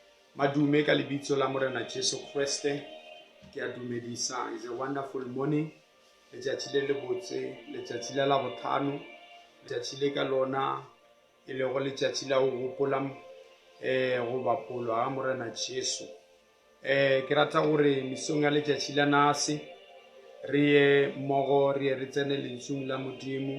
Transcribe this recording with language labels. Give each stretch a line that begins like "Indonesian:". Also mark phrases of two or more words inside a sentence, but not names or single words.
Northern Sotho: Madume ka lebitso la Morena Jesu Kriste. Ke a dumedisa.
English: It's a wonderful morning.
Northern Sotho: Letšatši le botse, letšatši la botlhano, letšatši le ka lona e le go letšatši la go gopola go bapolwa ga Morena Jesu. Ke rata gore mesong ya letšatši la nase re ye mmogo re tsene lentsweng la Modimo.